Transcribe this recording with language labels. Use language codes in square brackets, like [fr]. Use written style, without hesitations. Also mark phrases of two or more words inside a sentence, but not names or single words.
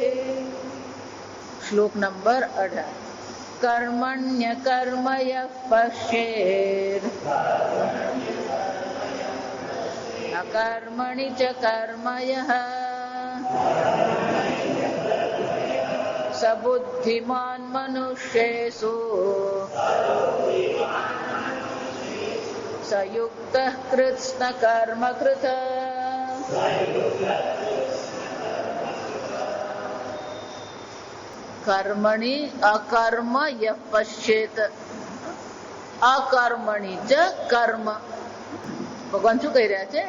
[hi] श्लोक नंबर [sa] 18। कर्मण्यकर्म यः पश्येत् अकर्मणि च कर्म यः स बुद्धिमान् मनुष्येषु સયુક્ત કૃષ્ણ કર્મ કૃત કર્મણી અકર્મ યઃ પશ્યેત અકર્મણી ચ કર્મ. [gu] ભગવાન શું કહી રહ્યા છે?